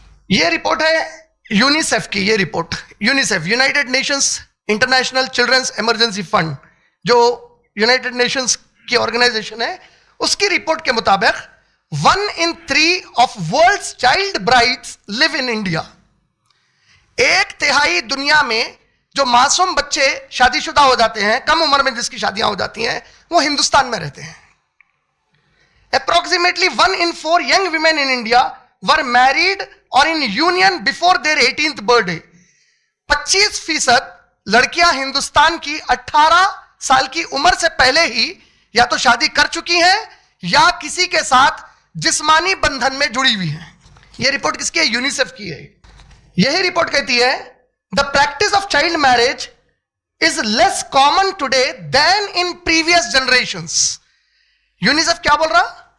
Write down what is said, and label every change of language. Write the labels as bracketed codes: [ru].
[hi] ये रिपोर्ट है यूनिसेफ की। ये report UNICEF, United Nations international children's emergency fund, जो यूनाइटेड नेशंस की ऑर्गेनाइजेशन है, उसकी रिपोर्ट के मुताबिक [en] 1 in 3 of world's child brides live in India. [hi] 1/3 दुनिया में जो मासूम बच्चे शादीशुदा हो जाते हैं, कम उम्र में जिसकी शादियां हो जाती हैं, वो हिंदुस्तान में रहते हैं। [en] Approximately 1 in 4 young women in India were married or in union before their 18th birthday। [hi] 25% लड़कियां हिंदुस्तान की 18 साल की उम्र से पहले ही या तो शादी कर चुकी हैं या किसी के साथ जिस्मानी बंधन में जुड़ी हुई हैं। यह रिपोर्ट किसकी है? यूनिसेफ की है। यही रिपोर्ट कहती है, [en] The practice of child marriage is less common today than in previous generations. [hi] UNICEF क्या बोल रहा?